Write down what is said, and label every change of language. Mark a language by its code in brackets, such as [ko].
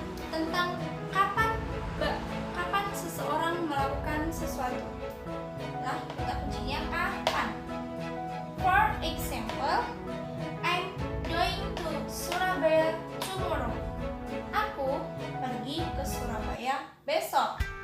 [id] tentang kapan seseorang melakukan sesuatu. Nah, kata kuncinya kapan. [en] For example, I'm going to Surabaya tomorrow. [id] Aku pergi ke Surabaya besok.